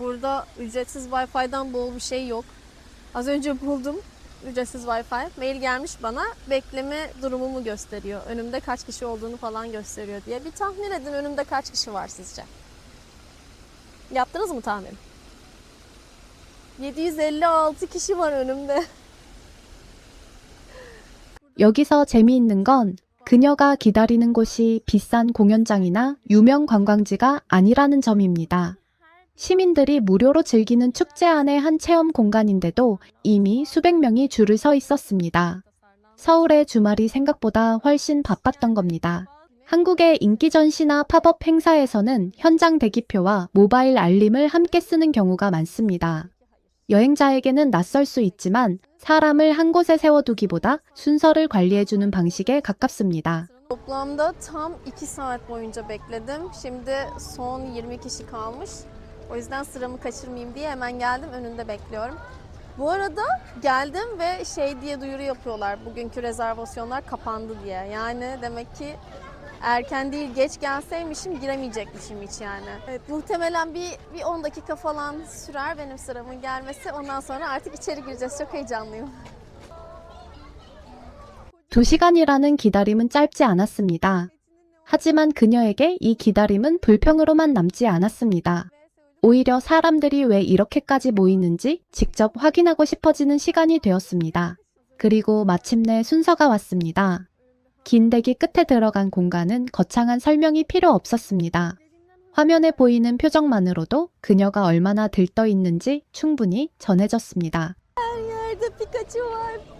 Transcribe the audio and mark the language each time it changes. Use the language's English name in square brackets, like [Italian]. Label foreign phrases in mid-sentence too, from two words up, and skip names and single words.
[Turkish] Burada ücretsiz Wi-Fi'den bol bir şey yok. Az önce buldum ücretsiz Wi-Fi. Mail gelmiş bana. Bekleme durumumu gösteriyor. Önümde kaç kişi olduğunu falan gösteriyor diye. Bir tahmin edin, önümde kaç kişi var sizce? Yaptınız mı tahmin? 756 kişi var önümde. [Korean] 여기서 재미있는 건 그녀가 기다리는 곳이 비싼 공연장이나 유명 관광지가 아니라는 점입니다. 시민들이 무료로 즐기는 축제 안의 한 체험 공간인데도 이미 수백 명이 줄을 서 있었습니다. 서울의 주말이 생각보다 훨씬 바빴던 겁니다. 한국의 인기 전시나 팝업 행사에서는 현장 대기표와 모바일 알림을 함께 쓰는 경우가 많습니다. 여행자에게는 낯설 수 있지만 사람을 한 곳에 세워두기보다 순서를 관리해주는 방식에 가깝습니다. [Turkish] Toplamda tam 2 saat boyunca bekledim. Şimdi son 20 kişi kalmış. O yüzden sıramı kaçırmayayım diye hemen geldim. Önünde bekliyorum. Bu arada geldim ve şey diye duyuru yapıyorlar. Bugünkü rezervasyonlar kapandı diye. Yani demek ki erken değil geç gelseymişim giremeyecekmişim hiç yani. Evet, muhtemelen bir 10 dakika falan sürer benim sıramın gelmesi. Ondan sonra artık içeri gireceğiz. Çok heyecanlıyım. [Korean] 2시간이라는 기다림은 짧지 않았습니다. 하지만 그녀에게 이 기다림은 불평으로만 남지 않았습니다. 오히려 사람들이 왜 이렇게까지 모이는지 직접 확인하고 싶어지는 시간이 되었습니다. 그리고 마침내 순서가 왔습니다. 긴 대기 끝에 들어간 공간은 거창한 설명이 필요 없었습니다. 화면에 보이는 표정만으로도 그녀가 얼마나 들떠 있는지 충분히 전해졌습니다. [Turkish] Her yerde Pikachu var.